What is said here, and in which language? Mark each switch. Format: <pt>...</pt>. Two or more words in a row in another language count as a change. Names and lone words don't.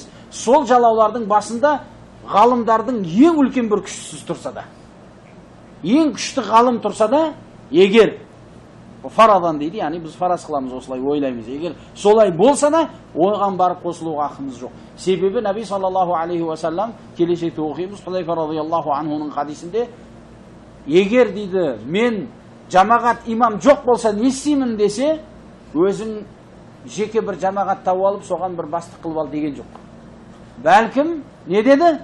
<kk>Сол жалаулардың басында ғалымдардың ең үлкен бір күштісіз тұрса да, ең күшті ғалым тұрса да, егер фарадан дейді, яғни біз фараз қыламыз, осылай ойлаймыз. Егер солай болса да, оған барып қосылуға ақымыз жоқ. Себебі Наби</kk> <ar>صلى الله عليه وسلم</ar> <kk>келешекте оқимыз, Худайфа</kk> <ar>رضي الله عنه</ar> <kk>хадисінде, егер дейді, мен жамағат имам жоқ болса не істеймін десе, өзің жеке бір жамағат тауып алып, соған бір бастық қылып ал деген жоқ. Бәлкім не деді?</kk>